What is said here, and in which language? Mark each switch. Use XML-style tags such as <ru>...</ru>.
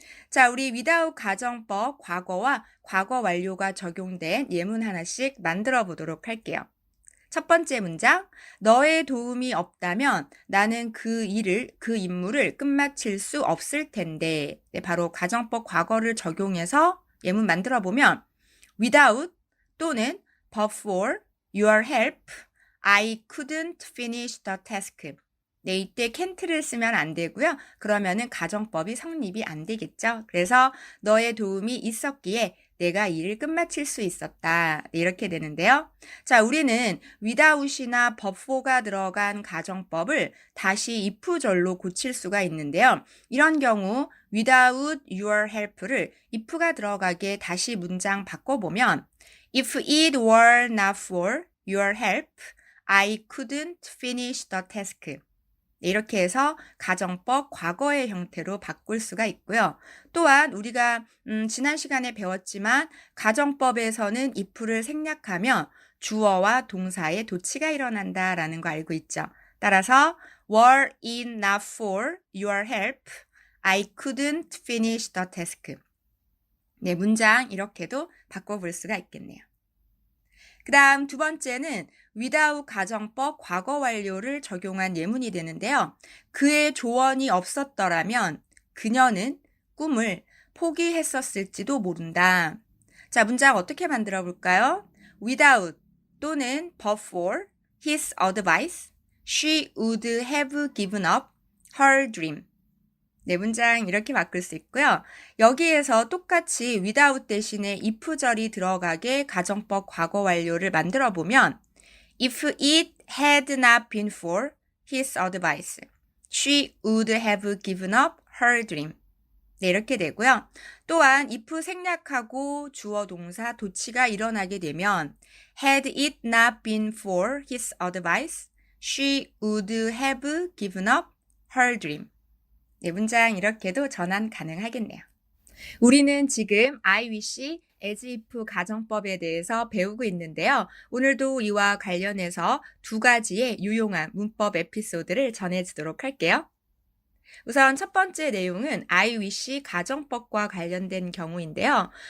<ko>자, 우리 without 가정법 과거와 과거 완료가 적용된 예문 하나씩 만들어 보도록 할게요. 첫 번째 문장, 너의 도움이 없다면 나는 그 임무를 끝마칠 수 없을 텐데. 네, 바로 가정법 과거를 적용해서 예문 만들어 보면</ko> <en>without 또는 but for your help, I couldn't finish the task.</en> <ko>네, 이때 can't를 쓰면 안 되고요. 그러면은 가정법이 성립이 안 되겠죠. 그래서 너의 도움이 있었기에 내가 일을 끝마칠 수 있었다. 네, 이렇게 되는데요. 자, 우리는 without이나 but for가 들어간 가정법을 다시 if절로 고칠 수가 있는데요. 이런 경우 without your help를 if가 들어가게 다시 문장 바꿔보면</ko> <en>If it were not for your help, I couldn't finish the task.</en> <ko>이렇게 해서 가정법 과거의 형태로 바꿀 수가 있고요. 또한 우리가 지난 시간에 배웠지만 가정법에서는 if를 생략하면 주어와 동사의 도치가 일어난다라는 거 알고 있죠.</ko> <en>따라서 were it not for your help, I couldn't finish the task.</en> <ko>네, 문장 이렇게도 바꿔볼 수가 있겠네요. 그 다음 두 번째는 without 가정법 과거 완료를 적용한 예문이 되는데요. 그의 조언이 없었더라면 그녀는 꿈을 포기했었을지도 모른다. 자, 문장 어떻게 만들어 볼까요?</ko> <en>without 또는 but for his advice, she would have given up her dream.</en> <ko>네, 문장 이렇게 바꿀 수 있고요. 여기에서 똑같이 without 대신에 if절이 들어가게 가정법 과거 완료를 만들어 보면</ko> <en>If it had not been for his advice, she would have given up her dream.</en> <ko>네, 이렇게 되고요. 또한 if 생략하고 주어 동사 도치가 일어나게 되면</ko> <en>Had it not been for his advice, she would have given up her dream.</en> <ko>네, 문장 이렇게도 전환 가능하겠네요. 우리는 지금 I wish, as if 가정법에 대해서 배우고 있는데요. 오늘도 이와 관련해서 두 가지의 유용한 문법 에피소드를 전해주도록 할게요. 우선 첫 번째 내용은 I wish 가정법과 관련된 경우인데요.</ko>